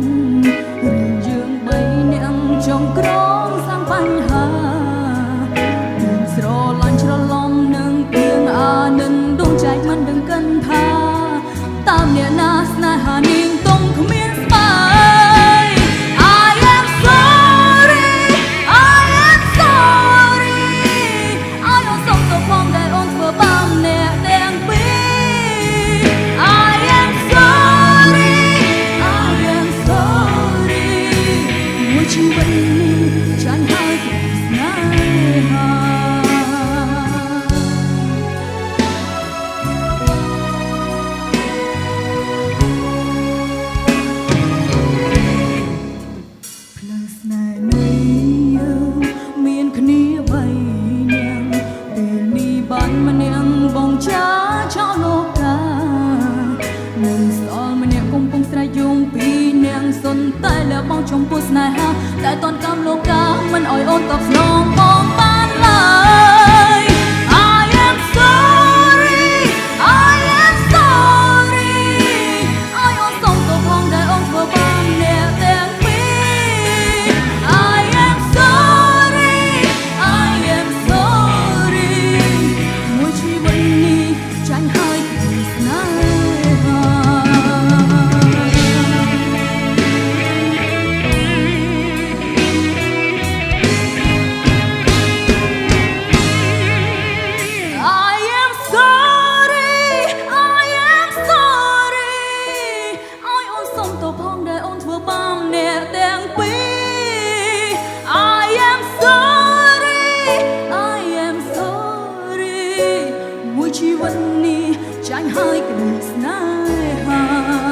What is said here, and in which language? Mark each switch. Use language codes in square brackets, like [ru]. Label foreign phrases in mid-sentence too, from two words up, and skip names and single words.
[km] រឿងយើងបីនាក់ចង់ក្រងសាំបញ្ហាស្រឡាញ់ច្រឡំនឹងទៀងអា និនដួងចែកមិនដឹងកិនថាតាមអ្នកណាស្នេហានាងទុំគ្មានស្បែក [en] I am sorry I am sorry [km] ឲ្យអូនសុំទៅផងដែលអូនធ្វើបាបអ្នកទាំងពីរ [en] I am sorry I am sorry [km] មួយជីវិតនេះចាញ់ហើយស្នេហា ផ្លូវស្នេហ៍នៃយើងមានគ្នាបីនាក់ពេលនេះបានម្នាក់បងចាចោលលោកានឹងស្អល់ម្នាក់កំពុងស្រែកយំពីនាង សុនតែលើបងចំពោះស្នេហាតែតនកម្មលោកាមិនអោយអូនតបស្នងបងបានឡើយ [en] I am sorry I am sorry [km] ឲ្យអូនសុំទៅផងដែលអូនធ្វើបាបអ្នកទាំងពីរ [en] I am sorry I am sorry [km] មួយជីវិតនេះចាញ់ហើយពីស្នេហា [en] I am sorry I am sorry [km] ឲ្យអូនសុំទៅផងដែលអូនធ្វើបាបអ្នកទាំងពីរ [en] I am sorry I am sorry [km] មួយជីវិតនេះចាញ់ហើយក្តីស្នេហា